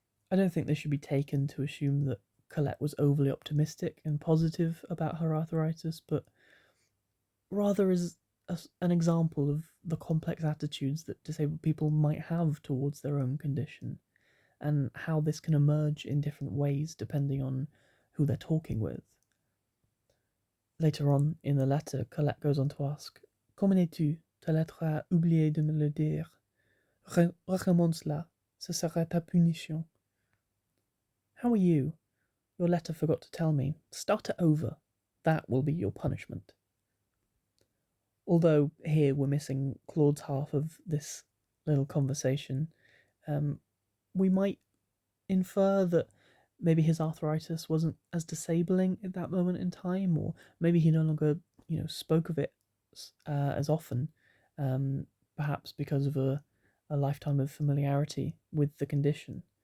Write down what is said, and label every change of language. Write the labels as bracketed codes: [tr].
[en] I don't think this should be taken to assume that Colette was overly optimistic and positive about her arthritis, but rather as an example of the complex attitudes that disabled people might have towards their own condition, and how this can emerge in different ways depending on who they're talking with. Later on in the letter, Colette goes on to ask, [fr] Comment es-tu? Ta lettre a oublié de me le dire. Recommence-la, ce sera ta punition. [en] How are you? Your letter forgot to tell me. Start it over. That will be your punishment. Although here we're missing Claude's half of this little conversation, we might infer that maybe his arthritis wasn't as disabling at that moment in time, or maybe he no longer, spoke of it as often, perhaps because of a lifetime of familiarity with the condition.